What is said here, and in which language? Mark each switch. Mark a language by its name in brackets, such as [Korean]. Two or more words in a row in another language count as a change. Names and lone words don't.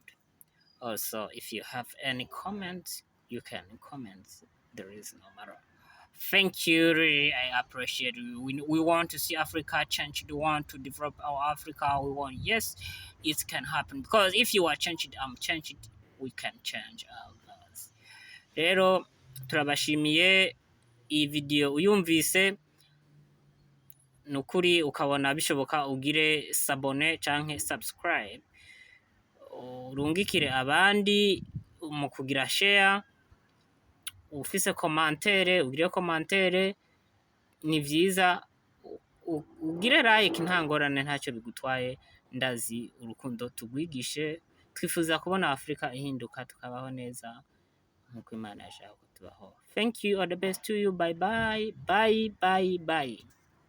[English] Also, if you have any comments, you can comment. There is no matter. Thank you, really, I appreciate you. We want to see Africa change. We want to develop our Africa. We want, yes, it can happen. Because if you are changed, we can change our lives. [Rundi] Rero, turabashimiye iyi video uyumvise nukuri ukabona bishoboka ugire sabone canke subscribe. Urungikire abandi mu kugira share, ufise commentaire ugire commentaire, ni vyiza ugire like, nta ngorane, ntacyo bigutwaye. Ndazi urukundo tugwigishe, twifuza kubona Afrika ihinduka tukabaho neza nkuko Imana yashaka ko tubaho. [English] Thank you, all the best to you, bye bye.